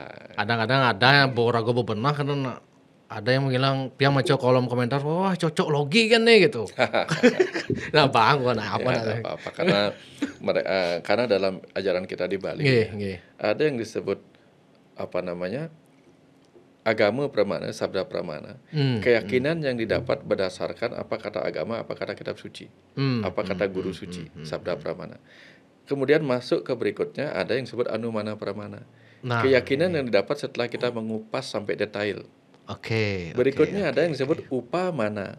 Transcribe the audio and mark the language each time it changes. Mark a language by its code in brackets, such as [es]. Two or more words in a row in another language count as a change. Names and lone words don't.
[id] Kadang-kadang ada yang ragu bebenah karena ada yang bilang dia macam kolom komentar, wah cocok logi kan nih gitu. Nah bang, apa apa karena dalam ajaran kita di Bali ada yang disebut apa namanya agama pramana, sabda pramana, keyakinan yang didapat berdasarkan apa kata agama, apa kata kitab suci, apa kata guru suci, sabda pramana. Kemudian masuk ke berikutnya ada yang disebut anumana pramana, keyakinan yang didapat setelah kita mengupas sampai detail. Berikutnya ada yang disebut upamana.